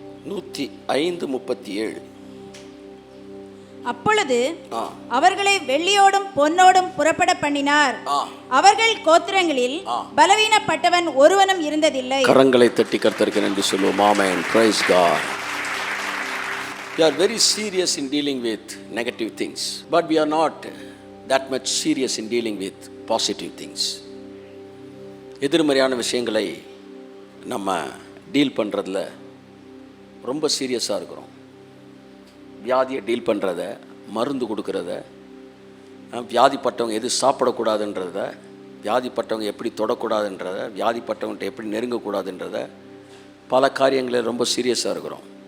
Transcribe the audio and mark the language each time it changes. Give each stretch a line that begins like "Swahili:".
Tamil: 105:37. அப்பொழுது அவர்களை வெள்ளியோடும் பொன்னோடும் புறப்பட பண்ணினார். அவர்கள் கோத்திரங்களில் பலவீனப்பட்டவன் ஒருவனும் இருந்ததில்லை. கரங்களை தட்டி கர்த்தருக்கு நன்றி சொல்லுவோம். ஆமென். Price God.
English: We are very serious in dealing with negative things, but we are not that much serious in dealing with positive things.
Tamil: எதிர்மறையான விஷயங்களை நம்ம டீல் பண்ணுறதுல ரொம்ப சீரியஸாக இருக்கிறோம். வியாதியை டீல் பண்ணுறத, மருந்து கொடுக்கறத, வியாதிப்பட்டவங்க எது சாப்பிடக்கூடாதுன்றத, வியாதிப்பட்டவங்க எப்படி தொடக்கூடாதுன்றத, வியாதிப்பட்டவங்கள்ட்ட எப்படி நெருங்கக்கூடாதுன்றத, பல காரியங்களில் ரொம்ப சீரியஸாக இருக்கிறோம்.